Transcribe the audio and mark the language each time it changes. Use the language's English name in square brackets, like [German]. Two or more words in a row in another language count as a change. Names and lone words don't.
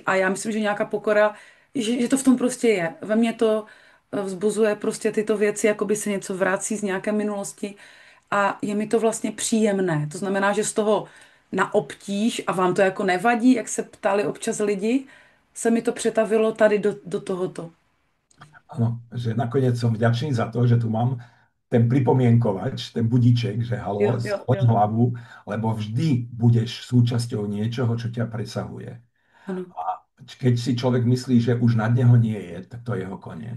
[Czech] A já myslím, že nějaká pokora, že to v tom prostě je. Ve mně to vzbuzuje prostě tyto věci, jako by se něco vrací z nějaké minulosti a je mi to vlastně příjemné. To znamená, že z toho na obtíž, a vám to jako nevadí, jak se ptali občas lidi, se mi to přetavilo tady do tohoto. [Slovak] Áno, že nakoniec som vďačný za to, že tu mám ten pripomienkovač, ten budíček, že [Czech] Jo, halo, jo, [Slovak] skloň [Czech] jo. [Slovak] hlavu, lebo vždy budeš súčasťou niečoho, čo ťa presahuje. [Czech] Ano. [Slovak] A keď si človek myslí, že už nad neho nie je, tak to je jeho koniec.